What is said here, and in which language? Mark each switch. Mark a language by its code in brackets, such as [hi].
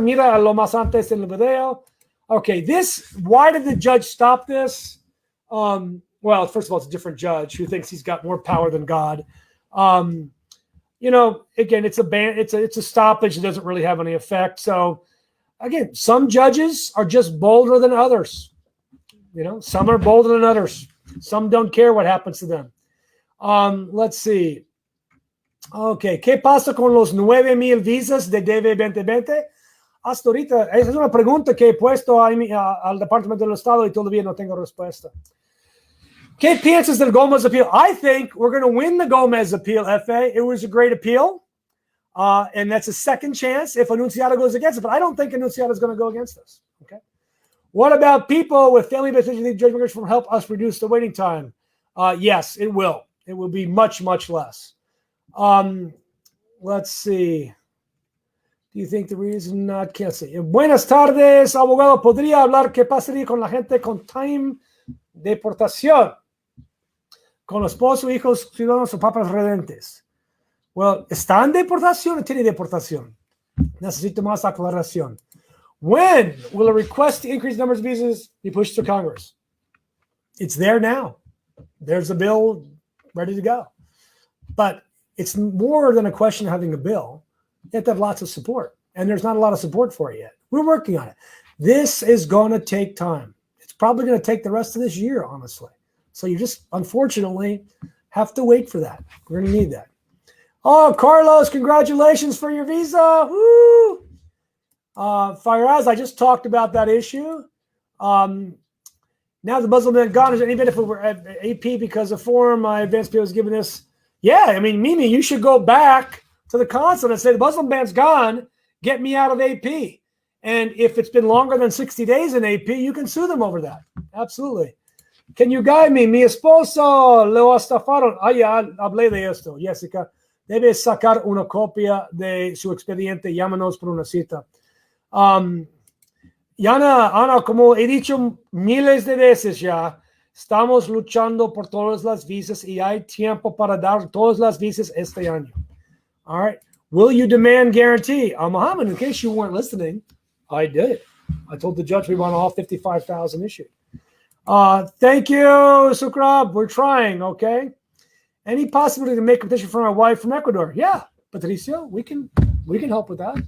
[es] Mira lo más antes en el video. [en] Okay, why did the judge stop this? Well, first of all, it's a different judge who thinks he's got more power than God. Again, it's a ban. It's a stoppage. It doesn't really have any effect. So, again, some judges are just bolder than others. Some are bolder than others. Some don't care what happens to them. Let's see. [es] Okay, ¿qué pasa con los 9,000 visas de DV 2020? Hasta ahorita, esa es una pregunta que he puesto al Departamento del Estado y todavía no tengo respuesta. ¿Qué piensas del Gomez appeal? [en] I think we're going to win the Gomez appeal, FA. It was a great appeal, and that's a second chance if Anunciado goes against it, but I don't think Anunciado is going to go against us. Okay. What about people with family-based judge immigration will help us reduce the waiting time? Yes, it will. It will be much, much less. Let's see. Do you think the reason not can't say? [es] Buenas tardes, abogado. ¿Podría hablar qué pasaría con la gente con time deportación? Con esposo, hijos, ciudadanos o papas residentes. Well, ¿está en deportación o tiene deportación? Necesito más aclaración. [en] When will a request to increase numbers of visas be pushed to Congress? It's there now. There's a bill ready to go. But it's more than a question of having a bill. You have to have lots of support. And there's not a lot of support for it yet. We're working on it. This is going to take time. It's probably going to take the rest of this year, honestly. So you just, unfortunately, have to wait for that. We're going to need that. Oh, Carlos, congratulations for your visa. Woo! Firaz, I just talked about that issue. Now the Muslim ban gone. Is there any benefit for AP because the form my advanced PO was given this? Yeah, I mean, Mimi, you should go back to the consulate and say the Muslim ban's gone. Get me out of AP. And if it's been longer than 60 days in AP, you can sue them over that. Absolutely. Can you guide me? [es] Mi esposo lo estafaron. Ya hablé de esto, Jessica. Debe sacar una copia de su expediente. Llámanos por una cita. Ana, como he dicho miles de veces ya, estamos luchando por todas las visas y hay tiempo para dar todas las visas este año. [en] All right. Will you demand guarantee? Muhammad, in case you weren't listening, I did. I told the judge we want all 55,000 issued. Thank you, Sukrab. We're trying, okay? Any possibility to make a petition for my wife from Ecuador? Yeah, Patricio, we can help with that.